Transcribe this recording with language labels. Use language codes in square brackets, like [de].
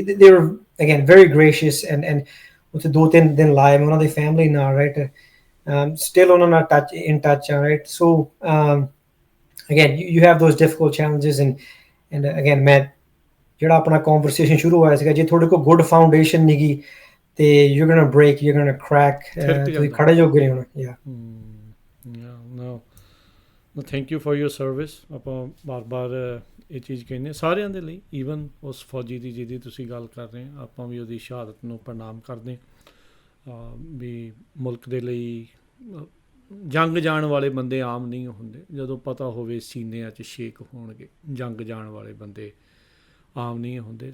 [en] They were, again, very gracious, and [pa] ਉੱਥੇ 2-3 ਦਿਨ ਲਾਏ ਮੈਂ ਉਹਨਾਂ ਦੀ ਫੈਮਿਲੀ ਨਾਲ, [en] right? [pa] Still ਉਹਨਾਂ ਨਾਲ in touch, right? [en] So again, you have those difficult challenges, and again, [pa] ਮੈਂ ਜਿਹੜਾ ਆਪਣਾ conversation ਸ਼ੁਰੂ ਹੋਇਆ ਸੀਗਾ, ਜੇ ਤੁਹਾਡੇ ਕੋਲ good foundation ਨਹੀਂਗੀ ਤੇ [en] you're gonna break, you're gonna crack, [pa] ਤੁਸੀਂ ਖੜੇ ਜੋਗੇ ਨਹੀਂ ਹੋਣਾ। [en] No, thank you for your service। [pa] ਆਪਾਂ ਬਾਰ-ਬਾਰ ਇਹ ਚੀਜ਼ ਕਹਿੰਦੇ ਸਾਰਿਆਂ ਦੇ ਲਈ, ਈਵਨ ਉਸ ਫੌਜੀ ਦੀ ਜਿਹਦੀ ਤੁਸੀਂ ਗੱਲ ਕਰ ਰਹੇ, ਆਪਾਂ ਵੀ ਉਹਦੀ ਸ਼ਹਾਦਤ ਨੂੰ ਪ੍ਰਣਾਮ ਕਰਦੇ ਵੀ ਮੁਲਕ ਦੇ ਲਈ ਜੰਗ ਜਾਣ ਵਾਲੇ ਬੰਦੇ ਆਮ ਨਹੀਂ ਹੁੰਦੇ। ਜਦੋਂ ਪਤਾ ਹੋਵੇ ਸੀਨਿਆਂ 'ਚ ਛੇਕ ਹੋਣਗੇ, ਜੰਗ ਜਾਣ ਵਾਲੇ ਬੰਦੇ ਆਮ ਨਹੀਂ ਹੁੰਦੇ।